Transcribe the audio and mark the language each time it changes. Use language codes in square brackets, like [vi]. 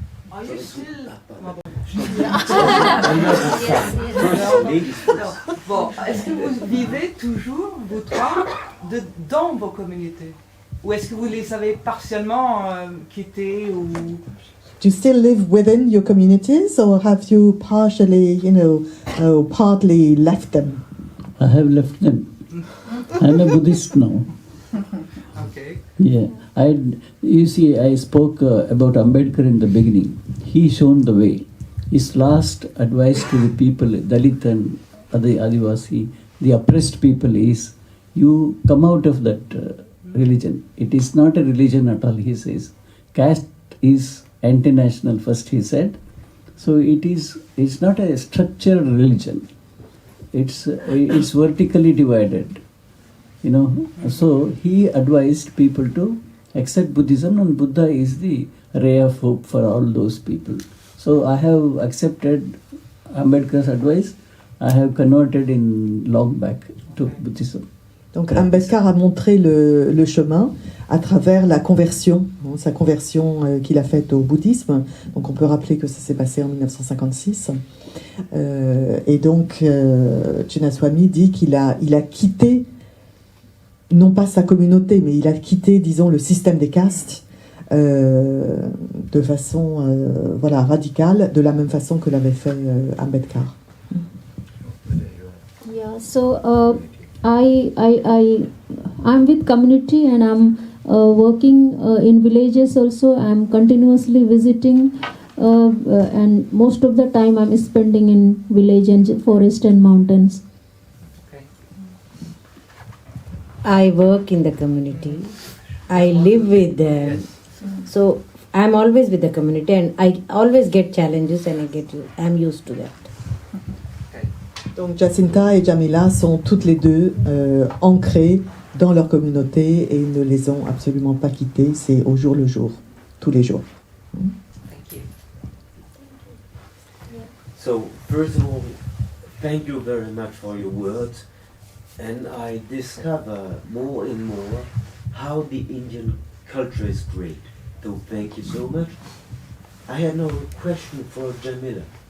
[en] Are you still... [fr] Bon, est-ce que vous vivez toujours, vous trois, dans vos communautés? Ou est-ce que vous les avez partiellement quittées ou... [en] Do you still live within your communities, or have you partially, partly left them? I have left them. I'm a Buddhist now. Okay. Yeah, you see, I spoke about Ambedkar in the beginning. He shown the way. His last advice to the people, Dalit and Adivasi, the oppressed people, is you come out of that religion. It is not a religion at all, he says. Caste is anti-national first, he said. So it's not a structured religion. It's vertically divided. So he advised people to accept Buddhism, and Buddha is the ray of hope for all those people. So I have accepted Ambedkar's advice. I have converted in long back to Buddhism. [fr] Donc Ambedkar a montré le chemin à travers la conversion, sa conversion qu'il a faite au bouddhisme. Donc on peut rappeler que ça s'est passé en 1956. Et donc Chinnaswamy dit qu'il a quitté, non pas sa communauté, mais il a quitté, disons, le système des castes de façon radicale, de la même façon que l'avait fait Ambedkar. [en] Yeah, so I'm with community and I'm working in villages also. I'm continuously visiting and most of the time I'm spending in village and forest and mountains. Okay. I work in the community. I live with them. So I'm always with the community and I always get challenges and I'm used to that. [fr] Donc Jacinta et Jamila sont toutes les deux ancrées dans leur communauté et ne les ont absolument pas quittées. C'est au jour le jour, tous les jours. [en] Thank you. So, first of all, thank you very much for your words. And I discover more and more how the Indian culture is great. So, thank you so much. I have now a question for Jamila.